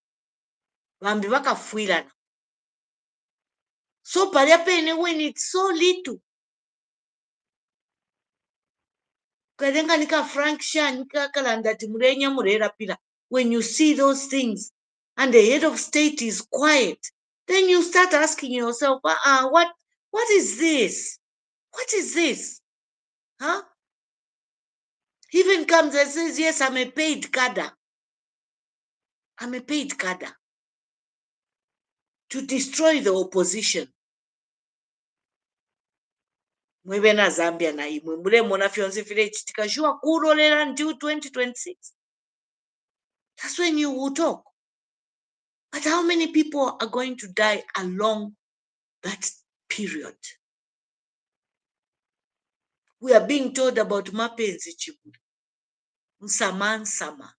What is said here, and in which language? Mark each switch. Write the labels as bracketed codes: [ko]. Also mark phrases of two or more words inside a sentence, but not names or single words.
[en] So when it's so little, when you see those things and the head of state is quiet, then you start asking yourself, what is this? What is this? Huh? He even comes and says, yes, I'm a paid cadre. I'm a paid cadre to destroy the opposition. [bem] Mwebena Zambia na imwe mule mona fionzi file chitikajua kurolera until 2026. [en] That's when you will talk. But how many people are going to die along that period? We are being told about Mapenzi Chibuli, Nsama.